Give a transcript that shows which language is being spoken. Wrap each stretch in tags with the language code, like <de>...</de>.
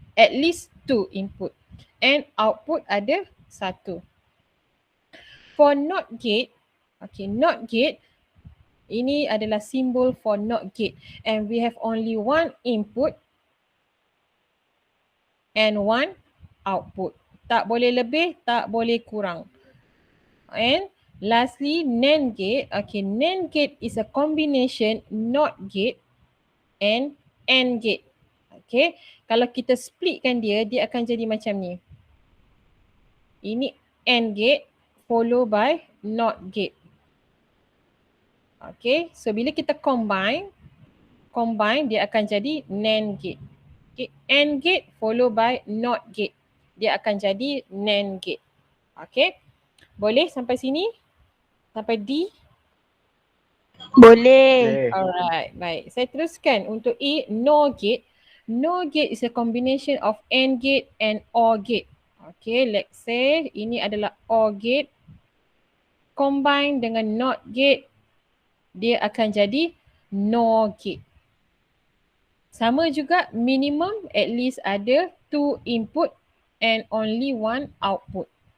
<en>At least 2 input. And output</en> <ms>ada</ms> <en>1. For NOT gate, okay, NOT gate,</en> <ms>ini adalah simbol</ms> <en>for NOT gate. And we have only 1 input and 1 output.</en> <ms>Tak boleh lebih, tak boleh kurang.</ms> <en>And lastly, NAND gate. Okay, NAND gate is a combination NOT gate and AND gate.</en> <ms>Okay, kalau kita splitkan dia, dia akan jadi macam ni. Ini</ms> <en>AND gate follow by NOT gate.</en> <ms>Okay, so bila kita combine dia akan jadi NAND gate.</ms> <en>Okay, AND gate follow by NOT gate.</en> <ms>Dia akan jadi NAND gate. Okay, boleh sampai sini? Sampai D? Boleh. Alright, baik. Saya teruskan untuk E, NOR gate.</ms> <en>NOR gate is a combination of AND gate and OR gate. Okay, let's say</en> <ms>ini adalah</ms> <en>OR gate.</en> <ms>Combine dengan NOT gate, dia akan jadi NOR gate. Sama juga</ms> <en>minimum at least ada 2 input and only 1 output.</en>